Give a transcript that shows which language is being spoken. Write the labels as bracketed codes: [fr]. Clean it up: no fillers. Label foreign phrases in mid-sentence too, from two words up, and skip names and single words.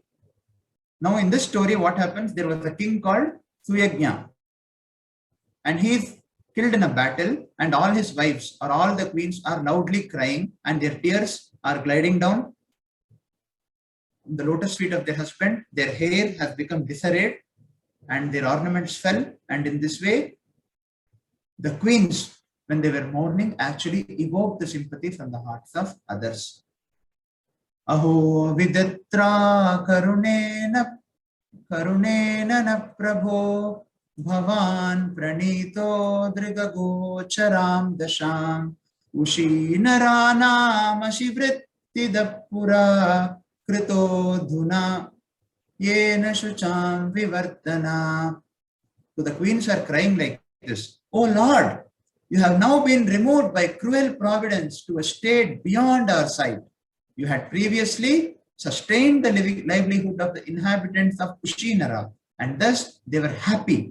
[en] Now in this story, what happens? There was a king called Suyagnya, and he is killed in a battle, and all his wives or all the queens are loudly crying, and their tears are gliding down the lotus feet of their husband. Their hair has become disarrayed and their ornaments fell, and in this way the queens, when they were mourning, actually evoked the sympathy from the hearts of others. [sa] अहो विदात्र करुणेन न प्रभो भवान् प्रणीतो दृगगोचरम् दशम् उशीनरानाम् अशिवृत्ति दप्पुर कृतो धुना येन शुचम् विवर्तन. [en] So the queens are crying like this: "Oh Lord, you have now been removed by cruel providence to a state beyond our sight. You had previously sustained the livelihood of the inhabitants of Kushinara, and thus they were happy.